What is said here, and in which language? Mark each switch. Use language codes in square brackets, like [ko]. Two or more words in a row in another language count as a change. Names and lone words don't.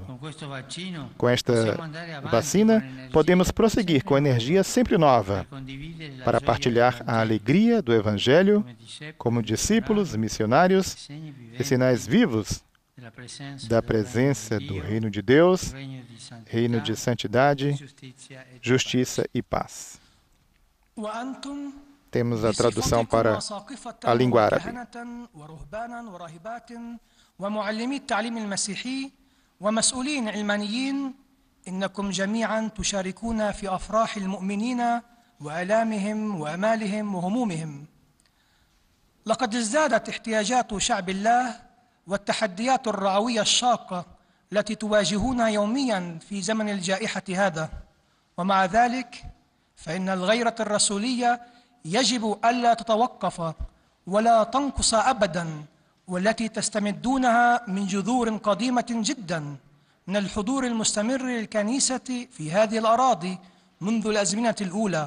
[pt] Com esta vacina, podemos prosseguir com energia sempre nova para partilhar a alegria do Evangelho como discípulos, missionários e sinais vivos da presença do Reino de Deus, Reino de santidade, justiça e paz. Temos a tradução para a língua árabe. [ar] ومعلمي التعليم المسيحي ومسؤولين علمانيين إنكم جميعا تشاركون في أفراح المؤمنين وآلامهم وأمالهم وهمومهم. لقد ازدادت احتياجات شعب الله والتحديات الرعوية الشاقة التي تواجهونها يوميا في زمن الجائحة هذا، ومع ذلك فإن الغيرة الرسولية يجب ألا تتوقف ولا تنقص أبداً، والتي تستمدونها من جذور قديمة جداً من الحضور المستمر للكنيسة في هذه الأراضي منذ الأزمنة الأولى.